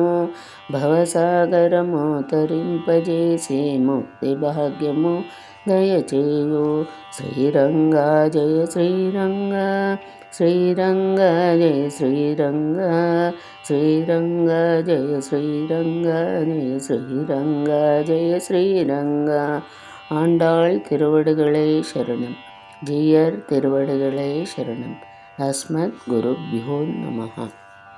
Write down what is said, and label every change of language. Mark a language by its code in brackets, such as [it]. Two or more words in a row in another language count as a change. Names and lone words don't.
[te] భవసాగరము తరింపజేసి ముక్తి భాగ్యము దయచేయు. శ్రీరంగా జయ శ్రీరంగా, శ్రీరంగా జయ శ్రీరంగా, శ్రీరంగా జయ శ్రీరంగా, జయ శ్రీరంగా జయ శ్రీరంగా. [ta] ஆண்டாள் திருவடிகளே சரணம். ஜீயர் திருவடிகளே சரணம். [sa] अस्मद् गुरुभ्यो नमः.